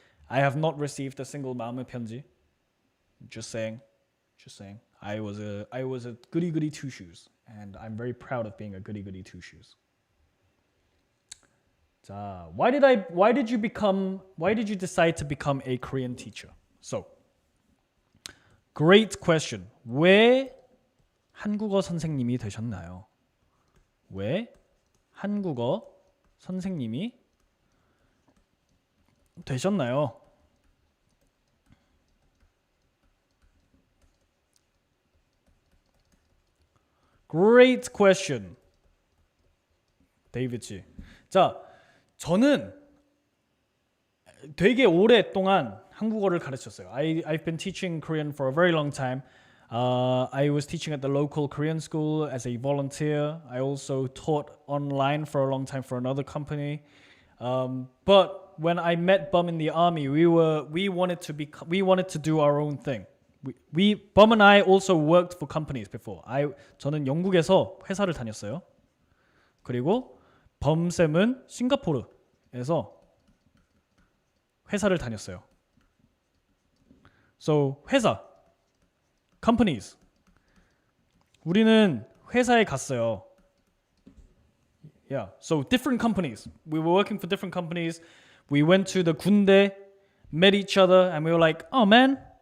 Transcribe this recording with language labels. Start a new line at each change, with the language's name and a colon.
English: I have not received a single 마음의 편지. Just saying. I was a goody two shoes, and I'm very proud of being a goody two shoes. 자, why did you decide to become a Korean teacher? So, great question.
Korean: 왜 한국어 선생님이 되셨나요? 왜 한국어 선생님이 되셨나요?
English: Great question. 데이비드 씨.
Korean: 자, 저는 되게 오랫동안 한국어를 가르쳤어요.
English: I've been teaching Korean for a very long time. I was teaching at the local Korean school as a volunteer. I also taught online for a long time for another company. But when I met Bum in the army, we wanted to do our own thing. Bum and I also worked for companies before.
Korean: 저는 영국에서 회사를 다녔어요. 그리고 범쌤은 싱가포르에서 회사를 다녔어요.
English: So 회사, companies.
Korean: 우리는 회사에 갔어요.
English: Yeah, so different companies. We were working for different companies. We went to the 군대, met each other, and we were like, oh man.